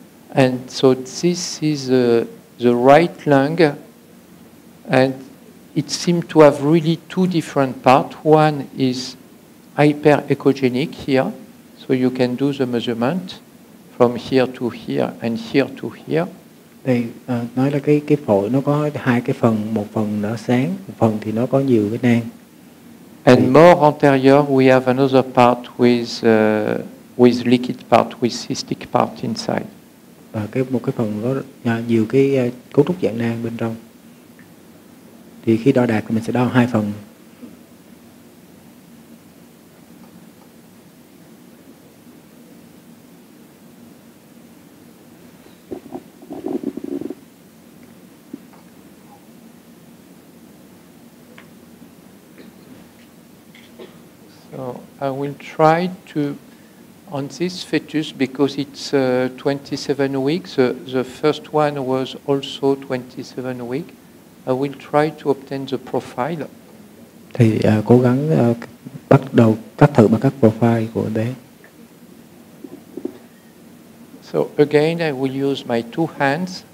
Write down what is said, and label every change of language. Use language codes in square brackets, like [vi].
[en] And so this is the right lung, and it seems to have really two different parts. One is hyper-echogenic here, so you can do the measurement from here to here and here to here. [vi] Đây nói là cái phổi nó có hai cái phần, một phần nó sáng, một phần thì nó có nhiều cái nang. [en] And more anterior, we have another part with liquid part, with cystic part inside. [vi] Và một cái phần có nhiều cái cấu trúc dạng nang bên trong. Thì khi đo đạc thì mình sẽ đo hai phần. [en] So I will try to, on this fetus, because it's 27 weeks, the first one was also 27 weeks, I will try to obtain the profile. [vi] Thì cố gắng bắt đầu cắt thử bằng các profile của bé. [en] So again, I will use my two hands.